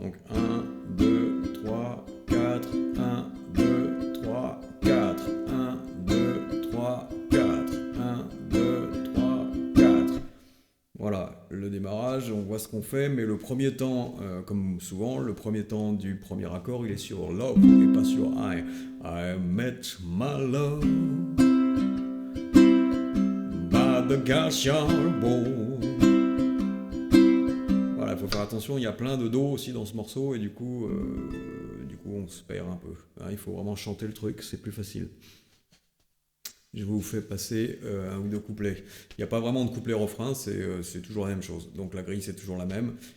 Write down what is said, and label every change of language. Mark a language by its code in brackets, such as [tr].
[fr] Donc un, 2, 3, 4, 1, 2, 3, 4, 1, 2, 3, 4, 1, 2, 3, 4. Voilà, le démarrage, on voit ce qu'on fait, mais le premier temps, comme souvent, le premier temps du premier accord, il est sur Love et pas sur I. [en] I met my love by the graveyard bowl. [fr] Voilà, il faut faire attention, il y a plein de do aussi dans ce morceau, et du coup on se perd un peu. Hein, il faut vraiment chanter le truc, c'est plus facile. Je vous fais passer un ou deux couplets. Il n'y a pas vraiment de couplet-refrain, c'est toujours la même chose. Donc la grille, c'est toujours la même.